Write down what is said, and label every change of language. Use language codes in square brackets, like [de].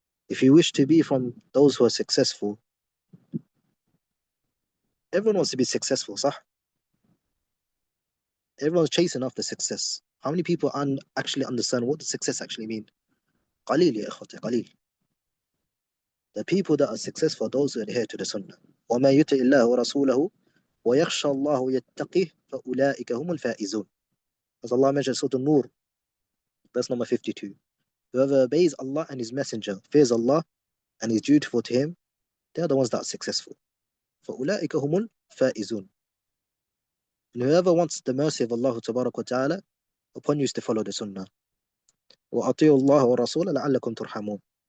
[en] If you wish to be from those who are successful, everyone wants to be successful, sah? Everyone's chasing after success. How many people actually understand what does success actually mean? Qaleel, ya ikhwata, qaleel. The people that are successful are those who adhere to the sunnah. [ar] وَمَا يُطِعِ اللَّهُ وَرَسُولَهُ وَيَخْشَى اللَّهُ يَتَّقِهِ فَأُولَٰئِكَ هُمُ الْفَائِزُونَ. [en] As Allah mentioned Surah An-Nur, verse number 52. Whoever obeys Allah and His Messenger, fears Allah and is dutiful to Him, they are the ones that are successful. [ar] فَأُولَٰئِكَ هُمُ الْفَائِزُونَ. [en] And whoever wants the mercy of Allah Tabarak wa Ta'ala, upon you is to follow the Sunnah. [ar] وَأَطِيعُوا اللَّهَ وَرَسُولَهُ لَعَلَّكُمْ تُرْحَمُونَ.